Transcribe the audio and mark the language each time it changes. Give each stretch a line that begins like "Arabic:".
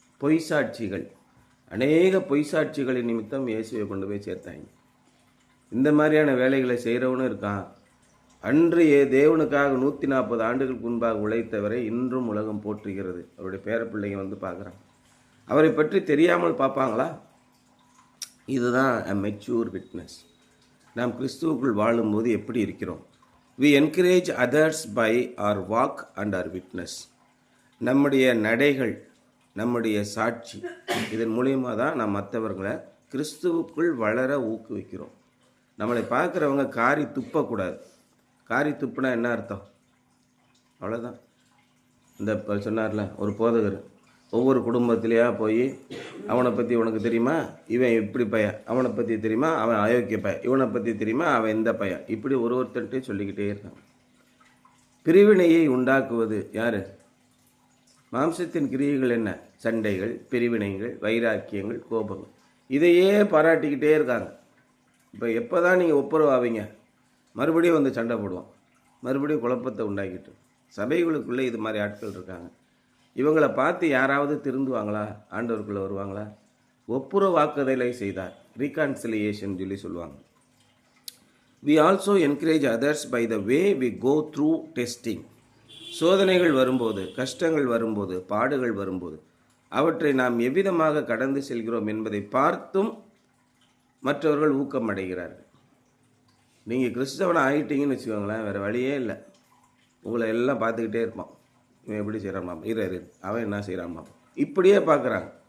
Tamil: பொய் சாட்சிகள், அநேக பொய் சாட்சிகளின் நிமித்தம் இயேசுவை கொண்டு போய் சேர்த்தாங்க. இந்த மாதிரியான வேலைகளை செய்கிறவனும் இருக்கான். அன்று தேவனுக்காக 140 ஆண்டுகளுக்கு முன்பாக உழைத்தவரை இன்றும் உலகம் போற்றுகிறது. அவருடைய பேரப்பிள்ளைங்க பார்க்குறாங்க. அவரை பற்றி தெரியாமல் பார்ப்பாங்களா? இதுதான்
English: a mature witness.
Tamil: நாம் கிறிஸ்துவுக்குள் வாழும்போது எப்படி இருக்கிறோம்?
English: We encourage others by our walk and our witness.
Tamil: நம்முடைய நடைகள், நம்முடைய சாட்சி, இதன் மூலியமாக தான் நாம் மற்றவர்களை கிறிஸ்துவுக்குள் வளர ஊக்குவிக்கிறோம். நம்மளை பார்க்குறவங்க காரி துப்பக்கூடாது. காரி துப்புனா என்ன அர்த்தம்? அவ்வளோதான். இந்த சொன்னார்ல ஒரு போதகர், ஒவ்வொரு குடும்பத்திலேயா போய் அவனை பற்றி உனக்கு தெரியுமா, இவன் இப்படி பையன், அவனை பற்றி தெரியுமா, அவன் அயோக்கிய பையன், இவனை பற்றி தெரியுமா, அவன் இந்த பையன், இப்படி ஒருத்தர்கிட்டையும் சொல்லிக்கிட்டே இருக்கான். பிரிவினையை உண்டாக்குவது யார்? மாம்சத்தின் கிரியைகள் என்ன? சண்டைகள், பிரிவினைகள், வைராக்கியங்கள், கோபங்கள், இதையே பாராட்டிக்கிட்டே இருக்காங்க. இப்போ எப்போ தான் நீங்கள் ஒப்புரவாவீங்க? மறுபடியும் சண்டை போடுவோம், மறுபடியும் குழப்பத்தை உண்டாக்கிட்டு. சபைகளுக்குள்ளே இது மாதிரி ஆட்கள் இருக்காங்க. இவங்களை பார்த்து யாராவது திருந்துவாங்களா? ஆண்டவருக்குள்ளே வருவாங்களா? ஒப்புரவாக்குதலை செய்தார், ரீகான்சிலியேஷன் சொல்லி சொல்லுவாங்க.
English: We also encourage others by the way we go through testing.
Tamil: சோதனைகள் வரும்போது, கஷ்டங்கள் வரும்போது, பாடுகள் வரும்போது அவற்றை நாம் எவ்விதமாக கடந்து செல்கிறோம் என்பதை பார்த்தும் மற்றவர்கள் ஊக்கம் அடைகிறார்கள். நீங்கள் கிறிஸ்தவனை ஆகிட்டீங்கன்னு வச்சுக்கோங்களேன், வேறு வழியே இல்லை. உங்களை எல்லாம் பார்த்துக்கிட்டே இருப்பான். இவன் எப்படி செய்கிறான், இரு அவன் என்ன செய்கிறான், இப்படியே பார்க்குறாங்க.